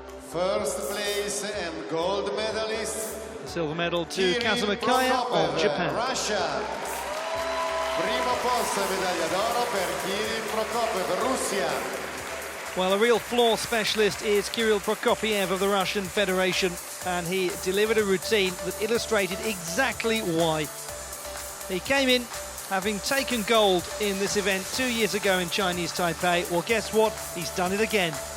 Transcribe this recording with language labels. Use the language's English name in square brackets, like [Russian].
[English] First place and gold medalist. The silver medal to Kazuma Kaya of Japan. Russia. [Italian] Primo posto, medaglia d'oro per Kirill Prokopiev, Russia. [English] Well, a real floor specialist is Kirill Prokopiev of the Russian Federation, and he delivered a routine that illustrated exactly why. He came in having taken gold in this event 2 years ago in Chinese Taipei. Well, guess what? He's done it again.